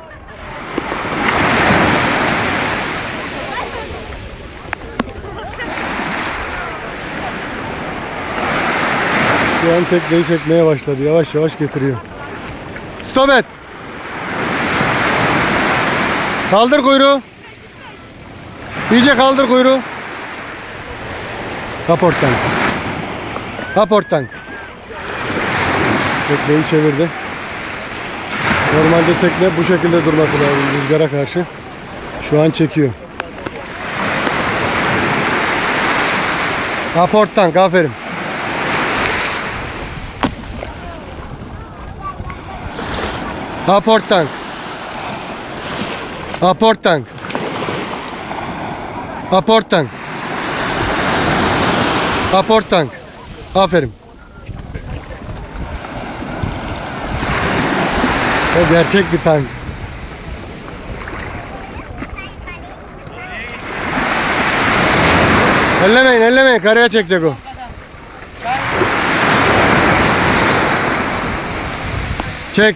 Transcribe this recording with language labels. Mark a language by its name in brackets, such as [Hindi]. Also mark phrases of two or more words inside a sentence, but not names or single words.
[Turkish] Şu an tekneyi çekmeye başladı. Yavaş yavaş getiriyor. Stop et. Kaldır kuyruğu. İyice kaldır kuyruğu. Aport tank. Aport tank. Tekneyi çevirdi. Normalde tekne bu şekilde durması lazım rüzgara karşı. Şu an çekiyor. Aport tank, aferin. Aport tank. Aport tank. Aport tank. Aport tank. Aferin. O gerçek bir tank. Ellemeyin, ellemeyin. Karaya çekecek o. Çek.